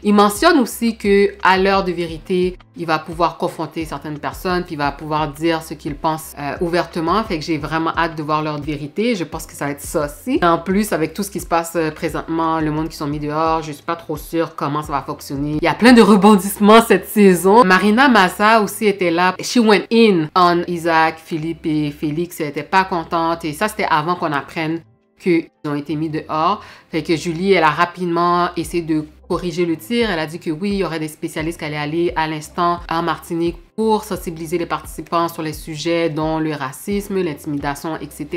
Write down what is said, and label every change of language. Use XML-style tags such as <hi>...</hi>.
<fr>Il mentionne aussi que à l'heure de vérité, il va pouvoir confronter certaines personnes, puis il va pouvoir dire ce qu'il pense ouvertement. Fait que j'ai vraiment hâte de voir leur vérité. Je pense que ça va être ça aussi. En plus, avec tout ce qui se passe présentement, le monde qui sont mis dehors, je suis pas trop sûre comment ça va fonctionner. Il y a plein de rebondissements cette saison. Marina Massa aussi était là.</fr> <en>She went in on Isaac, Philippe et Félix.</en> <fr>Elle était pas contente. Et ça, c'était avant qu'on apprenne qu'ils ont été mis dehors. Fait que Julie, elle a rapidement essayé de corriger le tir. Elle a dit que oui, il y aurait des spécialistes qui allaient aller à l'instant en Martinique pour sensibiliser les participants sur les sujets dont le racisme, l'intimidation, etc.</fr>